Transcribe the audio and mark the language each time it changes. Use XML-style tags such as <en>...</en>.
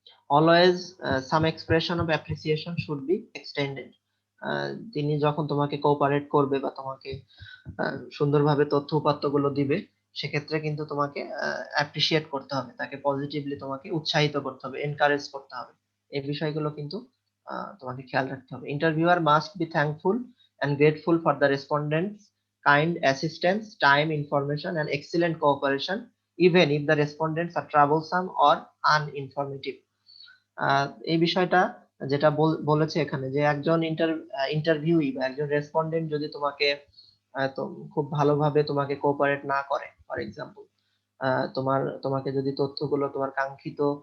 <en>Always some expression of appreciation should be extended.</en> <bn>তিনি যখন তোমাকে কোঅপারেট করবে বা তোমাকে সুন্দরভাবে তথ্য উপাত্তগুলো দিবে, সেক্ষেত্রে কিন্তু তোমাকে অ্যাপ্রিসিয়েট করতে হবে, তাকে পজিটিভলি তোমাকে উৎসাহিত করতে হবে, এনকারেজ করতে হবে। এই বিষয়গুলো কিন্তু তোমাকে খেয়াল রাখতে হবে।</bn> <en>Interviewer must be thankful and grateful for the respondents' kind assistance, time, information, and excellent cooperation, even if the respondents are troublesome or uninformative.</en> <bn>এই বিষয়টা যেটা বলেছে এখানে, যে একজন ইন্টারভিউই বা একজন রেসপন্ডেন্ট যদি তোমাকে তো খুব ভালোভাবে তোমাকে কোঅপারেট না করে, ফর এক্সাম্পল তোমাকে যদি তথ্যগুলো তোমার কাঙ্ক্ষিত</bn>